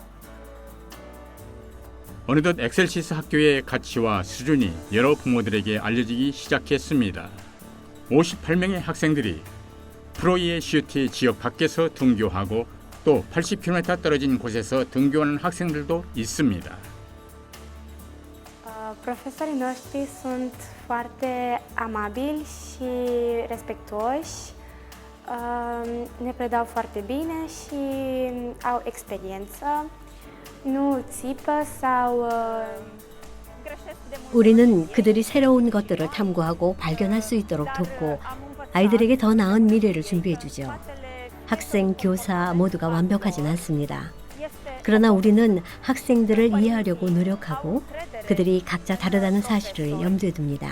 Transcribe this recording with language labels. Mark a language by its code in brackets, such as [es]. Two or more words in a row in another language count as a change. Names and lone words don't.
[ko] 어느덧 엑셀시스 학교의 가치와 수준이 여러 부모들에게 알려지기 시작했습니다. 58명의 학생들이 플로이의 슈티 지역 밖에서 등교하고 또 80km 떨어진 곳에서 등교하는 학생들도 있습니다. [ro] Profesorii noștri sunt foarte amabili și respectuoși, ne predau foarte bine și au experiență, nu țipă sau [ko] 우리는 그들이 새로운 것들을 탐구하고 발견할 수 있도록 돕고 아이들에게 더 나은 미래를 준비해 주죠. 학생, 교사 모두가 완벽하진 않습니다. 그러나 우리는 학생들을 이해하려고 노력하고 그들이 각자 다르다는 사실을 염두에 둡니다.